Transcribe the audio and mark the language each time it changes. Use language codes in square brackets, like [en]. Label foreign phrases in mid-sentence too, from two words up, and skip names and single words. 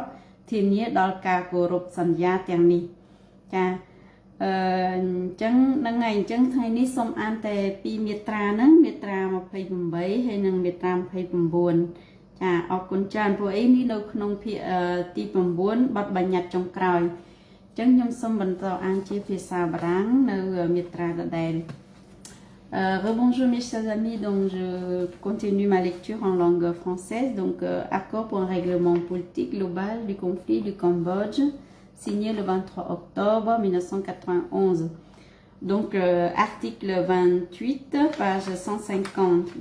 [km] ធានាដល់ការគោរពសន្យាទាំងនេះចាអញ្ចឹងហ្នឹងហើយអញ្ចឹងថ្ងៃនេះសូមអានតែពីមាត្រាហ្នឹងមាត្រា28ហើយនិងមាត្រា29ចាអរគុណច្រើនព្រោះអីនេះនៅក្នុងភាគទី9បទបញ្ញត្តិចុងក្រោយអញ្ចឹងខ្ញុំសូមបន្តអានជាភាសាបារាំងនៅមាត្រាដដែល [fr] Rebonjour mes chers amis, donc je continue ma lecture en langue française. Donc accord pour un règlement politique global du conflit du Cambodge, signé le 23 octobre 1991. Donc article 28, page 150.